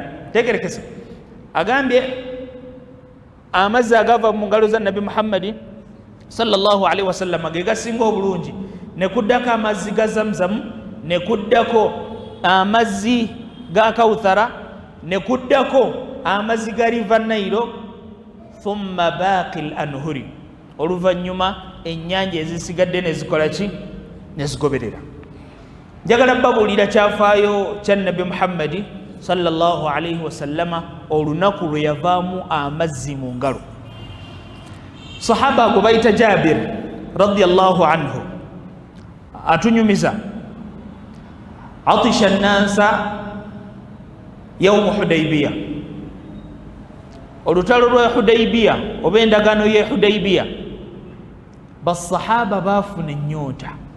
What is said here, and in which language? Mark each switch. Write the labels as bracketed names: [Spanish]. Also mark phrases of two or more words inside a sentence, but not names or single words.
[Ganda] Tegerekesa agambye amazzi agava mu ngalo za Nabi Muhammad [Arabic] صلى الله عليه وسلم [Ganda] ge gasinga obulungi, ne kuddako amazzi ga Zamzam, ne kuddako amazzi ga Kawthara, ne kuddako amazzi ga River Nile, [Arabic] ثم باقي الأنهار, [Ganda] oluvannyuma ennyanja ezisigadde ne zikola ki ne zigoberera. Njagala babuulira kyafaayo kya Nabi Muhammad [Arabic] صلى الله عليه وسلم [Ganda] olunaku lwe yavaamu amazzi mu ngalo. Sahaba gwe bayita Jabir [Arabic] رضي الله عنه [Ganda] atunyumiza atisha nnansa [Arabic] يوم الحديبية, [Ganda] olutalo lwa Hudaybiya oba endagaano ye Hudaybiya, basahaba baafuna ennyonta.